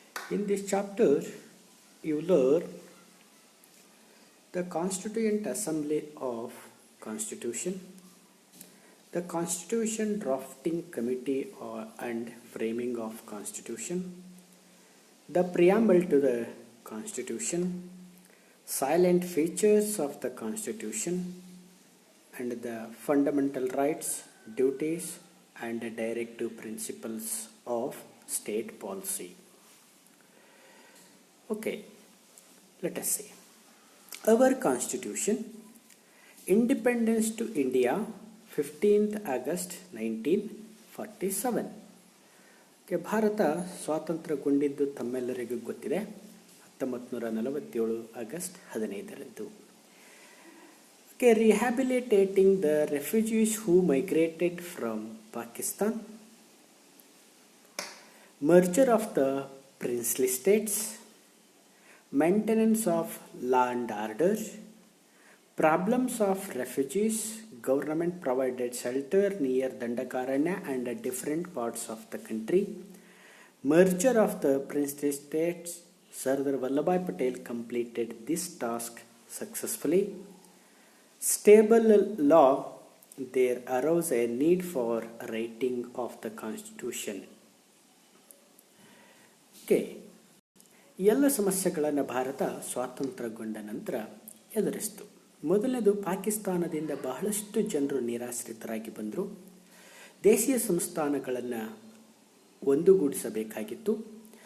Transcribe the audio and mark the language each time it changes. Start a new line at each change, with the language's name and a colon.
English: In this chapter, you learn the Constituent Assembly of Constitution, the Constitution Drafting Committee and Framing of Constitution, the Preamble to the Constitution, silent features of the Constitution, and the fundamental rights, duties, and directive principles of state policy. Okay, let us see. Our Constitution, Independence to India, 15th August 1947.
Kannada: Bharat ಸ್ವಾತಂತ್ರ್ಯಗೊಂಡಿದ್ದು ತಮ್ಮೆಲ್ಲರಿಗೂ ಗೊತ್ತಿದೆ. 1947 August 15ರಂದು.
English: Rehabilitating the refugees who migrated from Pakistan, merger of the princely states, maintenance of law and order, problems of refugees, government provided shelter near Dandakaranya and different parts of the country, merger of the princely states. Sardar Vallabhbhai Patel completed this task successfully. Stable law, there arose a need for writing of the Constitution.
Kannada: ಎಲ್ಲ ಸಮಸ್ಯೆಗಳನ್ನು ಭಾರತ ಸ್ವಾತಂತ್ರ್ಯಗೊಂಡ ನಂತರ ಎದುರಿಸಿತು. ಮೊದಲನೇದು, ಪಾಕಿಸ್ತಾನದಿಂದ ಬಹಳಷ್ಟು ಜನರು ನಿರಾಶ್ರಿತರಾಗಿ ಬಂದರು. ದೇಶೀಯ ಸಂಸ್ಥಾನಗಳನ್ನು ಒಂದುಗೂಡಿಸಬೇಕಾಗಿತ್ತು.